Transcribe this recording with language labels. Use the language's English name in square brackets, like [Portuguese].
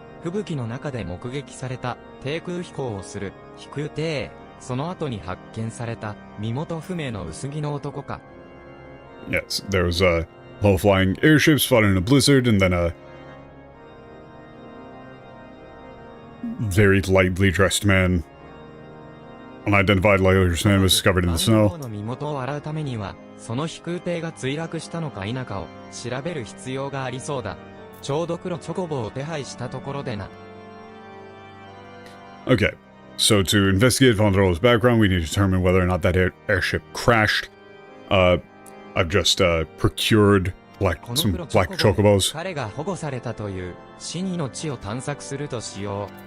[Japanese] 吹雪の中で目撃された低空飛行をする飛空艇。その後に発見された身元不明の薄着の男か。 [English] Yes, there was a low-flying airship spotted in a blizzard, and then a very lightly dressed man, unidentified lightly dressed man, was discovered in the snow. [Japanese] の身元を洗うためには、その飛空艇が墜落したのか否かを調べる必要がありそうだ。ちょうど黒チョコボを手配したところでな。 [English] Okay. So to investigate Vondral's background, we need to determine whether or not that airship crashed. I've just procured some black chocobos. [Japanese] 彼が保護されたという死にの地を探索するとしよ